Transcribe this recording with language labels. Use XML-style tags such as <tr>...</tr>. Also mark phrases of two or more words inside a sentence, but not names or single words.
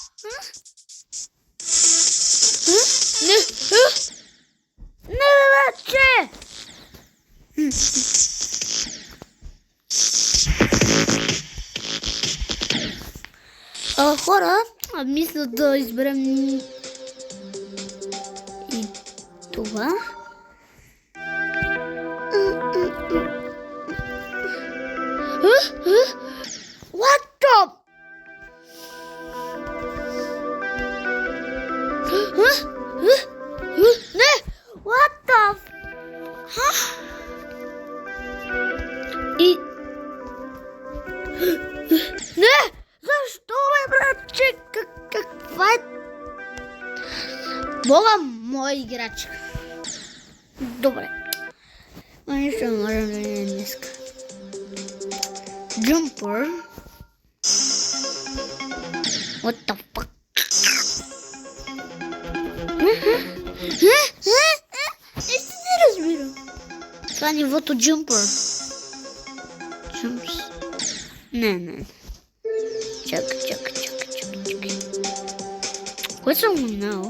<bg>Не, вече! Хора, мисля да изберем и това.</bg> <en>What the?</en> <bg>Не!</bg> <en>What the?</en> <bg>И... Не! Защо, бе, братче? Каква е? Бога, моя играчка. Добре. Нищо не можем да не днеска.</bg> <en>Jumper. What the fuck?</en> <bg>Не разбирам. Това е нивото Jumper. Jumps. Не. Чакай. Кое съм минал?</bg>